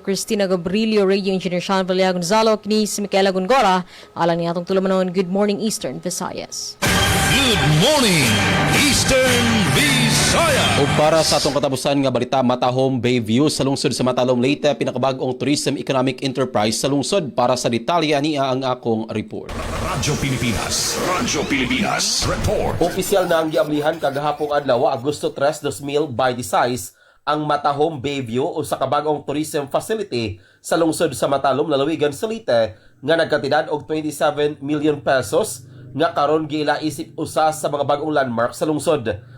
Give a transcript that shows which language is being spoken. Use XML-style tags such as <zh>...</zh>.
<ceb>Cristina Gabrillo, Radio Engineer Sean Valea Gonzalo, kini si Micaela Gongora, alang ni atong tulumanon.</ceb> <en>Good morning Eastern Visayas. Good morning, Eastern Visayas.</en> <ceb>O para sa atong katapusan nga balita, Matahom Bayview sa lungsod sa Matalom Leyte, pinakabag-ong tourism economic enterprise sa lungsod. Para sa detalye niya ang akong report. Radyo Pilipinas report. Opisyal na ang giablihan kagahapong adlaw Agosto 3, 2000 by the size ang Matahom Bayview o sa kabagong tourism facility sa lungsod sa Matalom, lalawigan sa Leyte nga nagkatidad og 27 million pesos nga karon gilaisip usa sa mga bagong landmark sa lungsod.</ceb>